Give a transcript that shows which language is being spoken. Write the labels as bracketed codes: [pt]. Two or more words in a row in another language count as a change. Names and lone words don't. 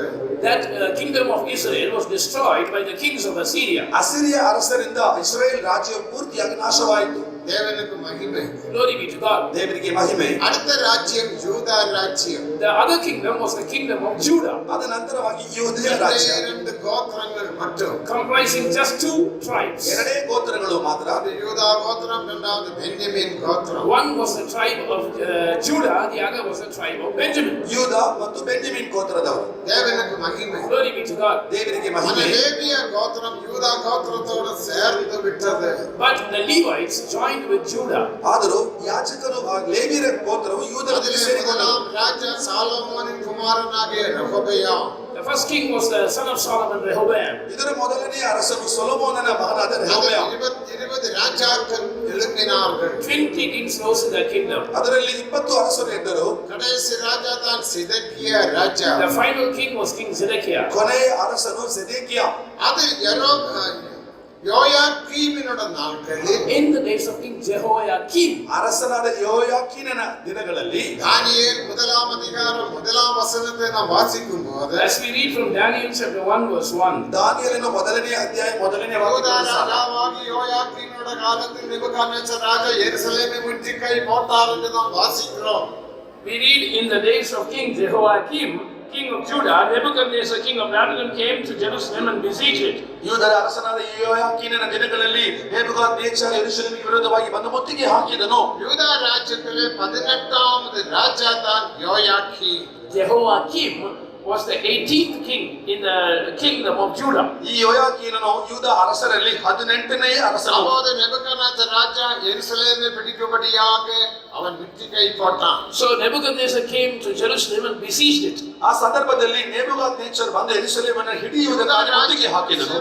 [en] that kingdom of Israel was destroyed by the kings of Assyria. [kn] ಅಸಿರಿಯ ಅರಸರಿಂದ ಇಸ್ರಾಯೇಲ್ ರಾಜ್ಯವು ಪೂರ್ತಿಯಾಗಿ ನಾಶವಾಯಿತು. [ta] தேவனுக்கு மகிமை. [en] Glory be to God. [kn] ದೇವರಿಗೆ ಮಹಿಮೆ. [ta] அடுத்த ராஜ்யம் யூதா ராஜ்யம். [en] The other kingdom was the kingdom of Judah, [kn] ಅದ ನಂತರವಾಗಿ ಯೂದೆಯ ರಾಜ್ಯ. [ta] இரண்டு கோத்திரங்கள் மட்டும். [en] comprising just 2 tribes. [kn] ಎರಡೇ ಗೋತ್ರಗಳು ಮಾತ್ರ. [ta] அது யூதா கோத்திரம், இரண்டாவது பென்யமீன் கோத்திரம். [en] One was the tribe of Judah, the other was the tribe of Benjamin. [kn] ಯೂದ ಮತ್ತು ಬೆಂಜಮಿನ್ ಗೋತ್ರದವರು. [ta] தேவனுக்கு மகிமை. [en] Glory be to God. [kn] ದೇವರಿಗೆ [ta] அந்த [kn] ಮಹಿಮೆ. [ta] லேவிய கோத்திரம் யூதா கோத்திரத்தோடு சேர்ந்து விட்டது. [en] But the Levites joined with Judah. [kn] ಆದರೂ ಯಾಜಕರು ಲೇವಿಯರ ಗೋತ್ರವು ಯೂದರಲ್ಲಿ [ta] அதிலே [kn] ಸೇರಿಕೊಂಡರು. [ta] முதலாம் ராஜா சாலமோனின் குமாரனாகிய ரெகொபெயாம். [en] The first king was the son of Solomon, Rehoboam. [kn] ಇದರ ಮೊದಲನೇ ಅರಸನು ಸೊಲೊಮೋನನ ಮಗನಾದ [ta] அதில் [kn] ರೆಹೋಬೋಯಾಮ್. [ta] 20 ராஜாக்கள் எழுப்பினார்கள். [en] 20 kings rose in that kingdom. [kn] ಅದರಲ್ಲಿ 20 ಅರಸರು ಇದ್ದರು. [ta] கடைசி ராஜா தான் சிதக்கியா ராஜா. [en] The final king was King Zedekiah. [kn] ಕೊನೆಯ ಅರಸನು ಸೆದೇಕಿಯ. [ta] அது யோயாக்கீமினோட நாட்களில் [en] In the days of King Jehoiakim, [kn] ಅರಸನಾದ ಯೋಯಾಕೀನನ ದಿನಗಳಲ್ಲಿ [ta] தானியேல் முதலாம் அதிகாரம் முதலாம் வசனத்தை நாம் வாசிக்கும் போது [en] as we read from Daniel chapter 1 verse 1, [kn] ದಾನಿಯೇಲನ ಮೊದಲನೇ ಅಧ್ಯಾಯ ಮೊದಲನೇ [ta] யூதா [kn] ವಾಕ್ಯದ [ta] ராஜாவாகி யோயாக்கீனோட காலத்தில் நேபுகாத்நேச்சர் ராஜா எருசலேமை முற்றுகை போட்டார் என்று நாம் வாசிக்கிறோம். [en] we read in the days of King Jehoiakim, king of Judah, Nebuchadnezzar, king of Babylon, came to Jerusalem and besieged it. [kn] ಯೂದರ ಅರಸನಾದ ಯೋಯಾಕೀನನ ದಿನಗಳಲ್ಲಿ ನೆಬೂಕದ್ನೆಚ್ಚರ್ ಯೆರೂಸಲೇಮಿಗೆ ವಿರೋಧವಾಗಿ ಬಂದು ಮುತ್ತಿಗೆ ಹಾಕಿದನು. [ta] யூதா ராஜ்யத்திலே 18வது ராஜா தான் யோயாக்கீம். [en] Jehoiakim was the 18th king in the kingdom of Judah. [kn] ಈ ಯೋಯಾಕೀನನು ಯೂದ ಅರಸರಲ್ಲಿ 18ನೇ ಅರಸನು. [ta] அப்போது நேபுகாத்நேச்சர் ராஜா எருசலேமை பிடிக்கும்படியாக அவன் முற்றுகை போட்டான். [en] So Nebuchadnezzar came to Jerusalem and besieged it. [kn] ಆ ಸಂದರ್ಭದಲ್ಲಿ ನೆಬೂಕದ್ನೆಚ್ಚರ್ ಬಂದು ಯೆರೂಸಲೇಮನ್ನು ಹಿಡಿಯುವುದಕ್ಕಾಗಿ ಮುತ್ತಿಗೆ ಹಾಕಿದನು.